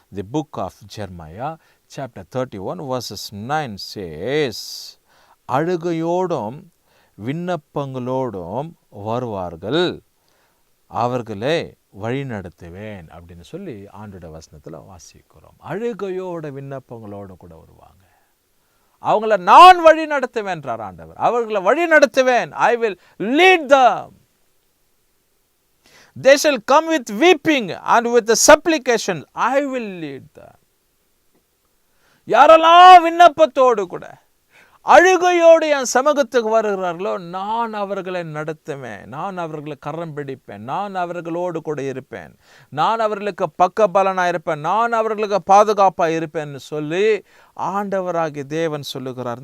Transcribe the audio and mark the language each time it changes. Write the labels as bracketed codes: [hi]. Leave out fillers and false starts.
[en] the book of Jeremiah chapter 31 verses 9 says, [ta] அழுகையோடும் விண்ணப்பங்களோடும் வருவார்கள், அவர்களை வழிநடத்துவேன் அப்படின்னு சொல்லி ஆண்டோட வசனத்தில் வாசிக்கிறோம். அழுகையோட விண்ணப்பங்களோடு கூட வருவாங்க. அவங்கள நான் வழி நடத்துவேன்றார் ஆண்டவர். அவர்களை வழி நடத்துவேன். [en] I will lead them. They shall come with weeping and with the supplication. I will lead them. [ta] யாரெல்லாம் விண்ணப்பத்தோடு கூட அழுகையோடு என் சமூகத்துக்கு வருகிறார்களோ நான் அவர்களை நடத்துவேன், நான் அவர்களை கரம் பிடிப்பேன், நான் அவர்களோடு கூட இருப்பேன், நான் அவர்களுக்கு பக்க பலனாக இருப்பேன், நான் அவர்களுக்கு பாதுகாப்பாக இருப்பேன்னு சொல்லி ஆண்டவராகிய தேவன் சொல்லுகிறார்.